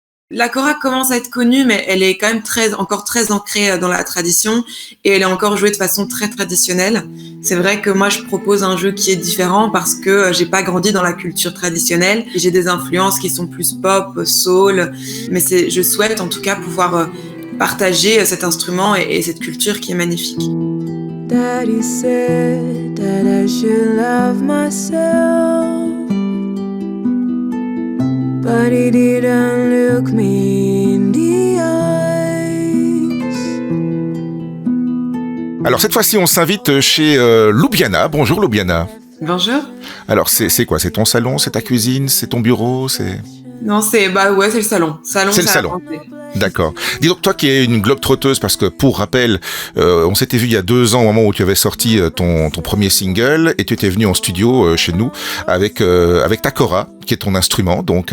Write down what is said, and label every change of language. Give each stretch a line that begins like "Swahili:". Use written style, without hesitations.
French: La kora commence à être connue, mais elle est quand même encore très ancrée dans la tradition et elle est encore jouée de façon très traditionnelle. C'est vrai que moi, je propose un jeu qui est différent parce que j'ai pas grandi dans la culture traditionnelle. J'ai des influences qui sont plus pop, soul, mais je souhaite en tout cas pouvoir partager cet instrument et cette culture qui est magnifique.
English: Daddy said that I should love myself, but he didn't look me in the eyes.
French: Alors cette fois-ci, on s'invite chez Loubiana. Bonjour Loubiana. Bonjour. Alors c'est quoi? C'est ton salon, c'est ta cuisine, c'est ton bureau, c'est... Non, c'est le salon. C'est le salon. D'accord. Dis donc, toi qui es une globe-trotteuse, parce que pour rappel, on s'était vu il y a 2 ans au moment où tu avais sorti ton premier single et tu étais venu en studio chez nous avec ta kora, qui est ton instrument donc.